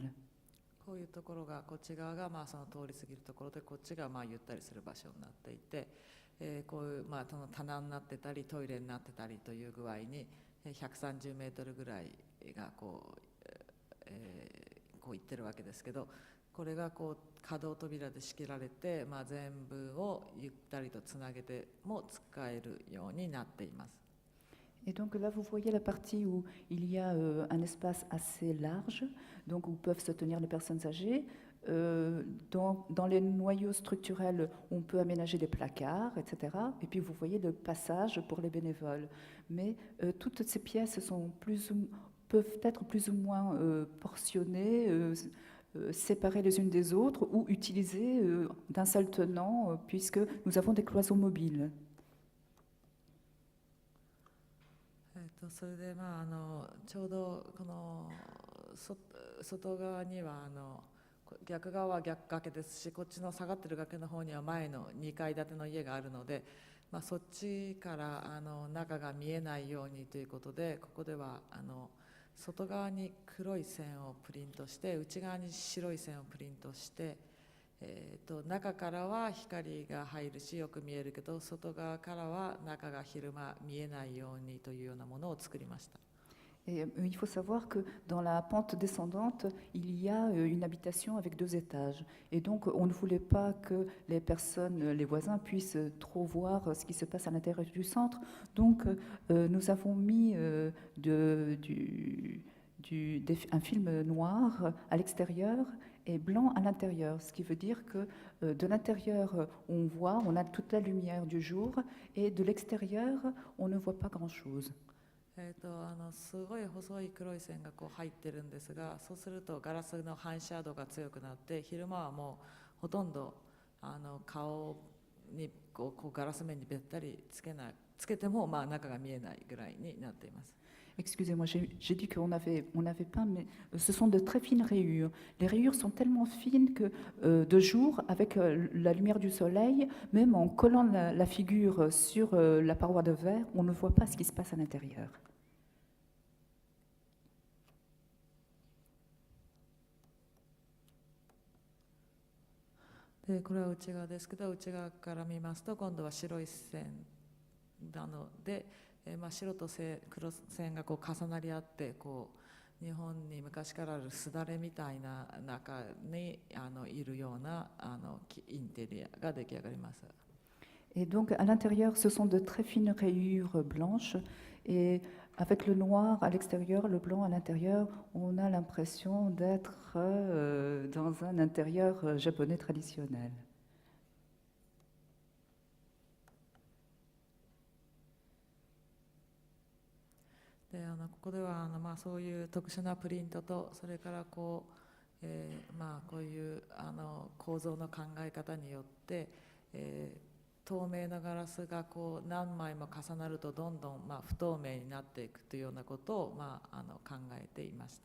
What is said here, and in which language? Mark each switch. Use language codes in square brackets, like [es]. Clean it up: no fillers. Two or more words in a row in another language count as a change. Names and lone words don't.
[ja] こういうところがこっち側がその通り過ぎるところで、こっちがゆったりする場所になっていて、こういうその棚になってたりトイレになってたりという具合に130メートルぐらいが行ってるわけですけど、これが可動扉で仕切られて、全部をゆったりとつなげても使えるようになっています。 [fr] Et donc là, vous voyez la partie où il y a un espace assez large, donc où peuvent se tenir les personnes âgées. Dans les noyaux structurels, on peut aménager des placards, etc. Et puis vous voyez le passage pour les bénévoles. Mais toutes ces pièces peuvent être plus ou moins portionnées, séparées les unes des autres ou utilisées d'un seul tenant, puisque nous avons des cloisons mobiles. [ja] それでちょうどこの外側には逆側は逆崖ですし、こっちの下がってる崖の方には前の2階建ての家があるので、そっちから中が見えないようにということで、ここでは外側に黒い線をプリントして、内側に白い線をプリントして、中からは光が入るしよく見えるけど、外側からは中が昼間見えないようにというようなものを作りました。 [fr] Et il faut savoir que dans la pente descendante, il y a une habitation avec 2 étages. Et donc, on ne voulait pas que les personnes, les voisins, puissent trop voir ce qui se passe à l'intérieur du centre. Donc, nous avons mis un film noir à l'extérieur et blanc à l'intérieur, ce qui veut dire que de l'intérieur, on a toute la lumière du jour, et de l'extérieur, on ne voit pas grand-chose. [ja] すごい細い黒い線が入ってるんですが、そうするとガラスの反射度が強くなって、昼間はもうほとんど顔にガラス面にべったりつけても中が見えないぐらいになっています。 [fr] Excusez-moi, j'ai dit qu'on n'avait pas, mais ce sont de très fines rayures. Les rayures sont tellement fines que de jour, avec la lumière du soleil, même en collant la figure sur la paroi de verre, on ne voit pas ce qui se passe à l'intérieur. [ja] でこれは内側ですけど、内側から見ますと今度は白い線なので、白と黒線が重なり合って、日本に昔からあるすだれみたいな中にいるようなインテリアが出来上がります。 [fr] Et donc à l'intérieur, ce sont de très fines rayures blanches, et avec le noir à l'extérieur, le blanc à l'intérieur, on a l'impression d'être dans un intérieur japonais traditionnel. [ja] でここではそういう特殊なプリントと、それからこういう構造の考え方によって、透明なガラスが何枚も重なるとどんどん不透明になっていくというようなことを考えていました。